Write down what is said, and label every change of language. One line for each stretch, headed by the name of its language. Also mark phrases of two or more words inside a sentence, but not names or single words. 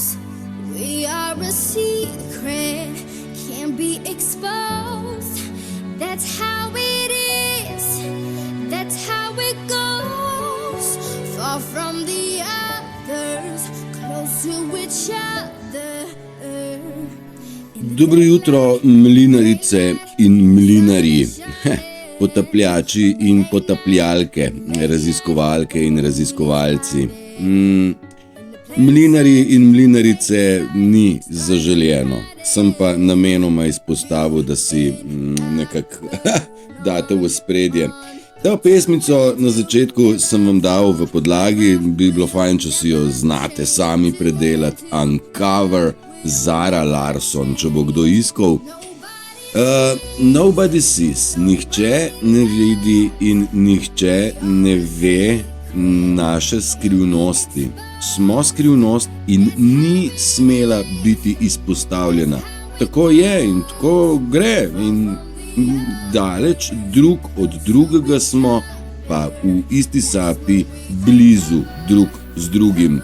English: We are a secret, can't be exposed. That's how it is, that's how it goes. Far from the others, close to each other.
Slovenian: Dobro jutro, mlinarice in mlinarji, potapljači in potapljalke, raziskovalke in raziskovalci. Mlinarji in mlinarice ni zaželjeno, sem pa namenoma izpostavil, da si nekako date v spredje. Ta pesmico na začetku sem vam dal v podlagi, bi bilo fajn, če si jo znate sami predelati. Uncover, Zara Larsson, če bo kdo iskal.
English: Nobody sees,
Slovenian: nihče ne vidi in nihče ne ve naše skrivnosti. Smo skrivnost in ni smela biti izpostavljena. Tako je in tako gre in daleč drug od drugega smo, pa v isti sapi blizu drug z drugim.